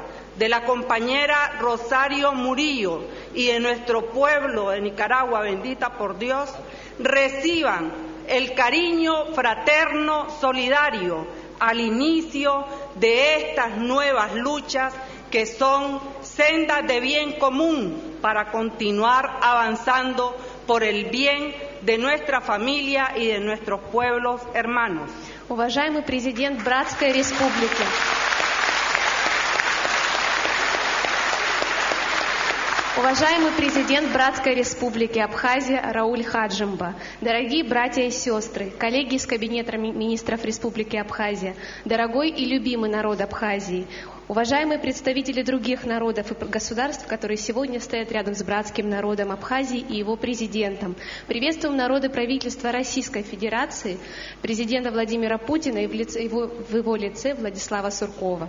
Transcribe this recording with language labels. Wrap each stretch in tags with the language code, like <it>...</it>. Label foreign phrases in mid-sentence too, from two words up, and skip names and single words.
<es>de la compañera Rosario Murillo y de nuestro pueblo de Nicaragua, bendita por Dios, reciban el cariño fraterno solidario al inicio de estas nuevas luchas que son sendas de bien común para continuar avanzando por el bien de nuestra familia y de nuestros pueblos hermanos.</es> <ru>Уважаемый президент Братской Республики, уважаемый президент Братской Республики Абхазия Рауль Хаджимба, дорогие братья и сестры, коллеги из Кабинета министров Республики Абхазия, дорогой и любимый народ Абхазии, Уважаемые представители других народов и государств, которые сегодня стоят рядом с братским народом Абхазии и его президентом, приветствуем народы правительства Российской Федерации, президента Владимира Путина и в его лице Владислава Суркова.</ru>